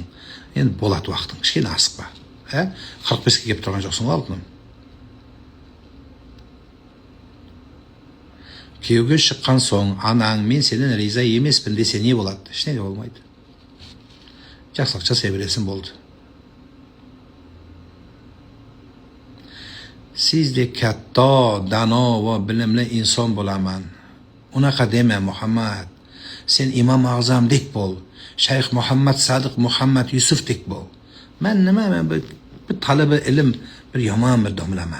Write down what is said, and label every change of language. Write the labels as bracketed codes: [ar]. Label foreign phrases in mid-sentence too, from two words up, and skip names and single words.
[kk] Енді болады уақытың. Кішкене асықпа. 45-ке келіп тұрған жоқсың ғой алтыным. Күйеуге шыққан соң, анаң, мен сенен риза емеспін десе не болады? Ешне де болмайды. Жақсылық жасай бересің, болды. [uz] Sizde katta, dano va bilimli inson bo'laman. Unaqa dema Muhammad. Sen Imom A'zamdek bo'l. Shayx Muhammad Sadiq Muhammad Yusufdek bo'l. Men bir talaba ilm, bir yomon bir domlaman.